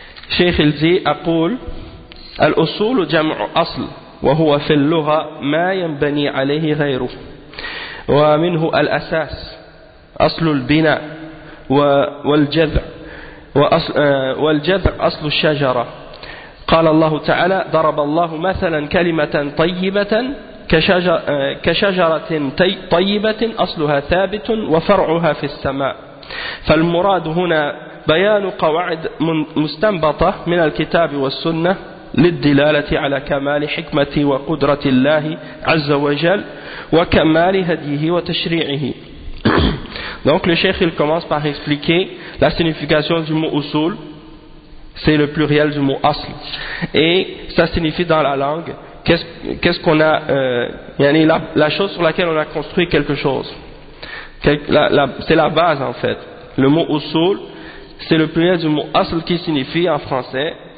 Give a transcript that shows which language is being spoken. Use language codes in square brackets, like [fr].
[fr] Cheikh il dit [ar] Aqul al-usul jam'u asl wa huwa fi al-lugha ma yanbani alayhi ghayru wa minhu al-asas asl al-bina والجذع والجذع أصل الشجرة. قال الله تعالى ضرب الله مثلا كلمة طيبة كشجرة طيبة أصلها ثابت وفرعها في السماء. فالمراد هنا بيان قواعد مستنبطة من الكتاب والسنة للدلالة على كمال حكمة وقدرة الله عز وجل وكمال هديه وتشريعه. [fr] Donc le cheikh il commence par expliquer la signification du mot usul, c'est le pluriel du mot asl, et ça signifie dans la langue qu'est-ce qu'on a, la chose sur laquelle on a construit quelque chose, c'est la base en fait. Le mot usul c'est le pluriel du mot asl qui signifie en français